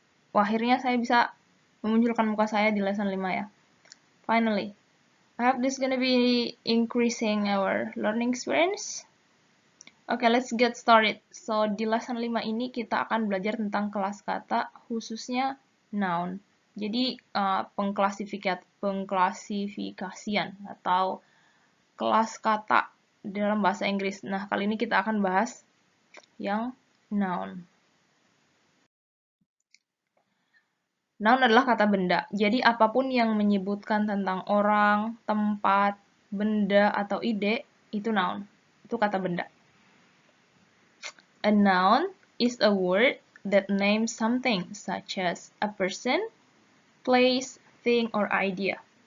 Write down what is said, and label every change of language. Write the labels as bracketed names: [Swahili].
[Indonesian] Wah, akhirnya saya bisa memunculkan muka saya di lesson 5 ya. [English] Finally. I hope this gonna be increasing our learning experience. Okay, let's get started. So, [Indonesian] di lesson 5 ini kita akan belajar tentang kelas kata, khususnya noun. Jadi, pengklasifikasian atau kelas kata dalam bahasa Inggris. Nah, kali ini kita akan bahas yang noun. Noun adalah kata benda. Jadi apapun yang menyebutkan tentang orang, tempat, benda, atau ide, itu noun. Itu kata benda. [English] A noun is a word that names something, such as a person, place, thing, or idea.